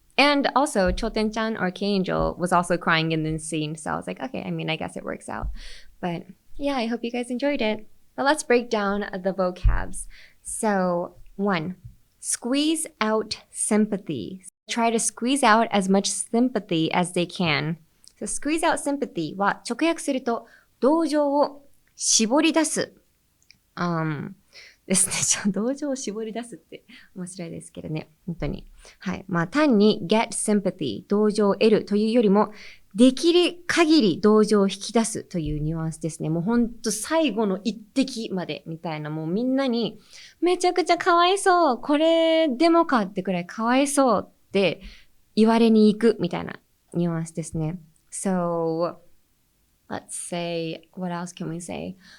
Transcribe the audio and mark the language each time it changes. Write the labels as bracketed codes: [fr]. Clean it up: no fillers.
[en] And also, Cho teんちゃんor K-Angel was also crying in this scene. So I was like, okay, I mean, I guess it works out. But yeah, I hope you guys enjoyed it. But let's break down the vocabs. So 1, squeeze out sympathy. Try to squeeze out as much sympathy as they can. So squeeze out sympathy [ja] は直訳すると同情を絞り出す。ですね。同情を絞り出すって面白いですけどね。本当に。はい。まあ単に get sympathy 同情を得るというよりも、できる限り同情を引き出すというニュアンスですね。もうほんと最後の一滴までみたいな、もうみんなにめちゃくちゃかわいそう、これでもかってくらいかわいそうって言われに行くみたいなニュアンスですね。 [en] So, let's say, what else can we say?